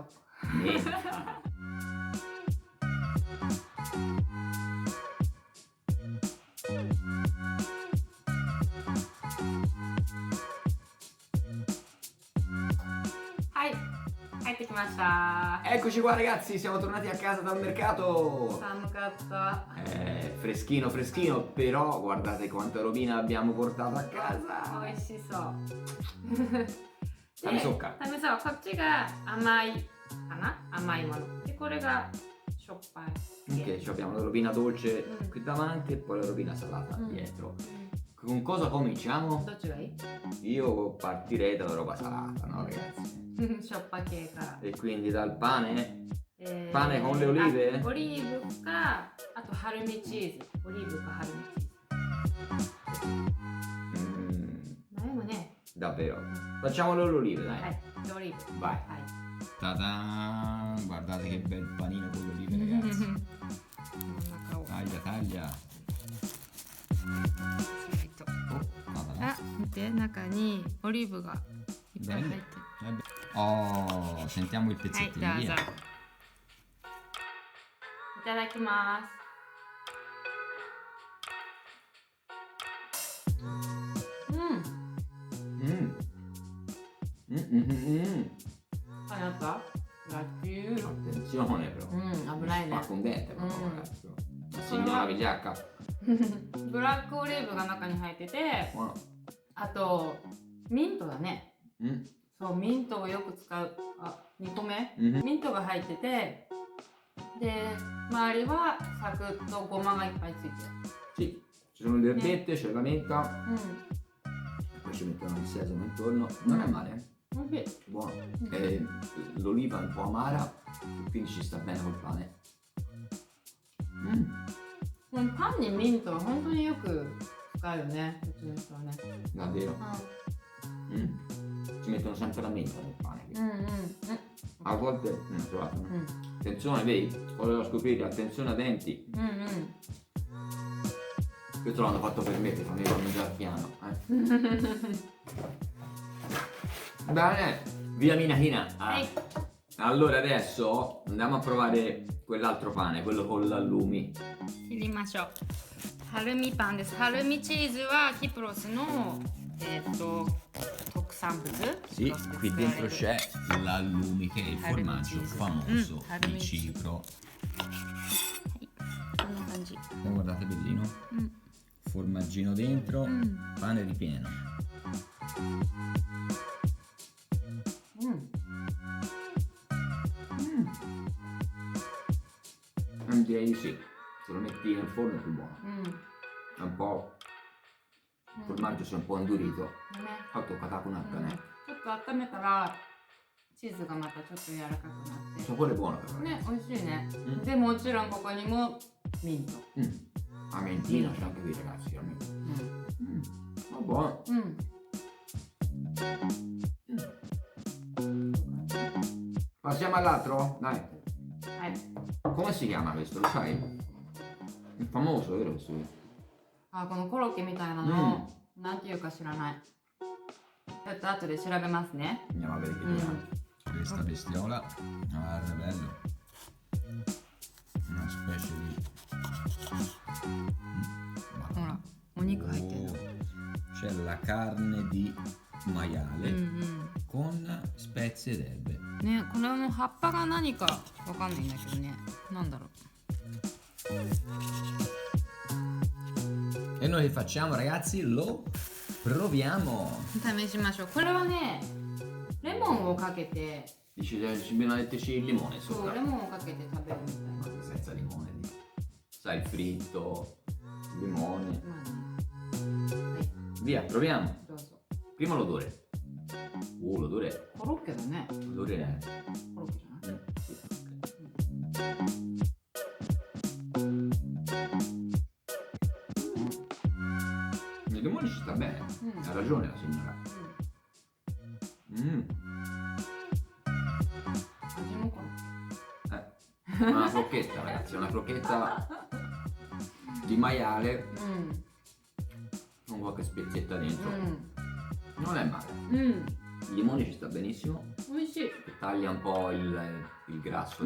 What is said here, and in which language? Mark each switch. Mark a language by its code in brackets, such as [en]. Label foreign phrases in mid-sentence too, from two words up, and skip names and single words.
[ja] ね。はい、帰ってきました。 [it] Eccoci qua ragazzi, siamo tornati a casa dal mercato. [ja] 寒かった。 [it] Freschino freschino, però guardate quanta robina abbiamo portato a casa. [ja] 美味しそう。試そうか。試そう。こっちが甘いかな、甘いもので、これがしょっぱい。 [it] Ok, ci abbiamo la robina dolce Mm. qui davanti e poi la robina salata Mm. dietro. Con cosa cominciamo? [ja] どっちがいい？ [it] Io partirei dalla roba salata, no ragazzi? [ja] しょっぱ系から。 [it] E quindi dal pane? Pane con le olive? [ja] オリーブか、あとハルミチーズ。オリーブかハルミチーズ。ないもね。 [it] Davvero. Facciamolo all'olive, [ja] は [it] dai. [ja] い、オリーブ。 [it] Vai. [ja] はい。 Ta-da! [it] Guardate che bel panino con le olive, ragazzi. [ja] 中を。 [it] Taglia, taglia. Oh, nada, [ja] あ、見て、中にオリーブがいっぱい入ってる。 [it] Oh, sentiamo il [ja] はい、 [it] pezzettino, [ja] どうぞ。 [it] via. [ja] いただきます。あ、やった？ラッキー。 [it] Attenzione però. [ja] 危ないね。 [it] Spacco un dente, ma Mm. ragazzi. La signora vigliacca. [ja] ブラックオリーブが中に入ってて、 [it] Buono. [ja] あとミントだね。 Mm. そう、ミントをよく使う。あ、2個目、 Mhm. ミントが入ってて、で、周りはサクッとごまがいっぱいついてる。 [it] Sì, ci sono le erbette, c'è la menta, [ja] う [it] poi ci mettono il sesamo intorno. Non è male, [ja] ん、おいしい。 [it] buono. E l'oliva è un po' amara, quindi ci sta bene col pane. Mm. [ja] このパンにミントは本当によく使うよね、うちの人はね。 [it] Davvero. Mm. Ci mettono sempre la menta nel pane. [ja] うんうんうん [it] A volte, trovate, no? [ja] うん [it] Attenzione, vedi? Volevo scoprire, attenzione ai denti. [ja] うんうん。 [it] Questo l'hanno fatto per me, per farmi mangiare piano. Bene, via Minahina. Ehi. Allora adesso andiamo a provare quell'altro pane, quello con l'allumi. [ja] 切りましょう。ハルミパンです。ハルミチーズはキプロスの特産物。 [it] Sì, qui dentro c'è l'allumi che è il formaggio famoso di Cipro. [ja] こんな感じ。 [it] Oh, guardate bellino. Formaggino dentro, pane ripieno. [ja] うん。 [it] Direi di sì, se lo metti nel forno è più buono. [ja] うん。 [it] È un po'. Il formaggio si è un po' indurito. [ja] ね。 [it] Fatto catapunacca, ne? [ja] ちょっと温めたらチーズがまたちょっと柔らかくなって。 [it] Il sapore è buono però. [ja] ね、美味しいね。うんで、もちろんここにもミント。 [it] A mentino c'è anche qui ragazzi, a mentino. [ja] うん。 [it] Ma buono. [ja] うん。 [it] Passiamo all'altro? Dai. [ja] はい。 [it] Come si chiama questo? Lo sai? È famoso, vero questo? [ja] あ、このコロッケみたいなの、なんていうか知らない。ちょっと後で調べますね。 [it] Andiamo a vedere che Questa bestiola. Guarda, bello. Una specie di. [ja] ほら、お肉入ってる。 [it] C'è la carne di maiale [ja] うん。 [it] con spezie ed erbe. [ja] ね、これの葉っぱが何かわかんないんだけどね。なんだろう。 [it] E noi che facciamo ragazzi? Lo proviamo. [ja] 試しましょう。これはね、レモンをかけて、 [it] Dice ci dobbiamo metterci il limone [ja] そう、 [it] sopra. [ja] レモンをかけて食べるみたいな。 [it] Ma senza limone. Sai, fritto, limone. [ja] まあね。はい、 [it] Via, proviamo. [ja] どうぞ。 [it] Prima l'odore. L'odore. [ja] コロッケだね。 [it] L'odore è. [ja] コロッケじゃない？ [it] Il limone ci sta bene. Ha ragione la signora. [ja] 味もコロッケ。 [it] Una crocchetta ragazzi, una crocchetta di maiale [ja] うん [it] con qualche spezietta dentro. [ja] うん [it] Non è male. [ja] うん [it] Il limone ci sta benissimo, [ja] 美味しい [it] che taglia un po' il grasso